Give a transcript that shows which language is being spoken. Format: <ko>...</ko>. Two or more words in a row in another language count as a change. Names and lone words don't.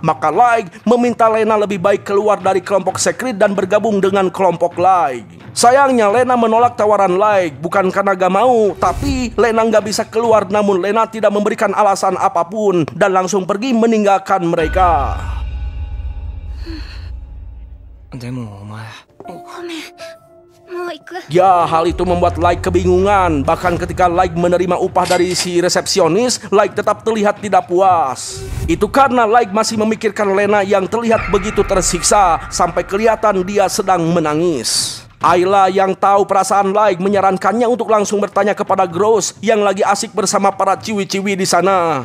<id>Maka Like meminta Lena lebih baik keluar dari kelompok Secret dan bergabung dengan kelompok Like. Sayangnya Lena menolak tawaran Like, bukan karena gak mau, tapi Lena gak bisa keluar. Namun Lena tidak memberikan alasan apapun dan langsung pergi meninggalkan mereka.</id> <ja>でもお前ごめん、もう</ja> <id>Ya, hal itu membuat Light kebingungan. Bahkan ketika Light menerima upah dari si resepsionis, Light tetap terlihat tidak puas. Itu karena Light masih memikirkan Lena yang terlihat begitu tersiksa sampai kelihatan dia sedang menangis. Ayla yang tahu perasaan Light menyarankannya untuk langsung bertanya kepada Gross yang lagi asik bersama para ciwi-ciwi di sana.</id>